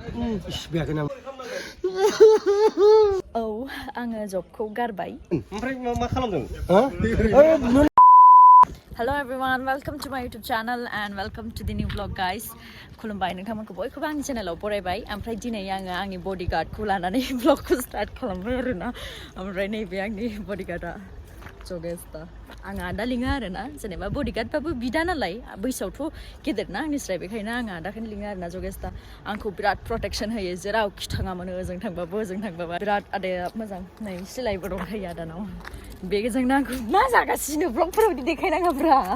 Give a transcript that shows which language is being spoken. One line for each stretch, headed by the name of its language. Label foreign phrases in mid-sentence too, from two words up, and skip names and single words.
Bodo: इसिबायाखै नामा औ आङो जबखौ गारबाय ओमफ्राय मा खालामदों
English: Hello everyone, welcome to my YouTube channel and welcome to the new vlog guys.
Bodo: खुलुमबाय नोंथांमोनखौ बयखौबो आंनि चेनेलाव बरायबाय ओमफ्राय दिनै आङो आंनि बडिगार्डखौ लानानै vlogखौ स्टार्ट खालामबाय आरोना ओमफ्राय नैबे आंनि बडिगार्डआ जगेस्ता आङो आदा लिङो आरोना जेनेबा बडिगार्डबाबो बिदा नालाय बैसोआवथ' गेदेरना आंनिस्राय बेखायनो आङो आदाखौनो लिङो आरोना जगेस्ता आंखौ बिराद प्रटेक्शन होयो जेरावखि थाङा मानो ओजों थांबाबो बिराद आदाया मोजां नै सिलायबो दंखायो आदानाव बेजोंनो आंखौ मा जागासिनो ब्लगफोराव बिदि देखायनाङाब्रा